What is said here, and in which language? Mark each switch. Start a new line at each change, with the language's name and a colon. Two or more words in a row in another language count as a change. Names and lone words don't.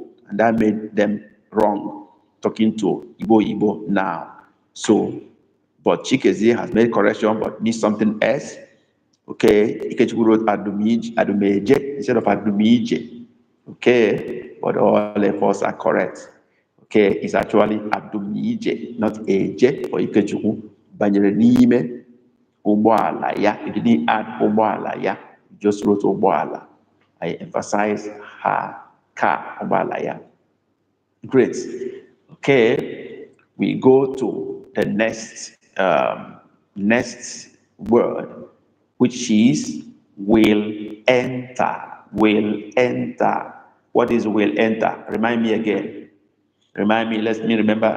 English: And that made them wrong, talking to Igbo now. So, but Chikezie has made correction, but needs something else. Okay, Ikechukwu wrote adumeje instead of adumije. Okay, but all efforts are correct. Okay, it's actually adumije, not eje for Ikechukwu.
Igbo: Banyere n'ime ụgbọala ya.
English: You didn't add
Igbo: ụgbọala ya.
English: You just wrote ụgbọala. I emphasize her car,
Igbo: ụgbọala ya.
English: Great. Okay, we go to the next word, which is will enter. Will enter. What is will enter? Remind me again. Remind me. Let me remember.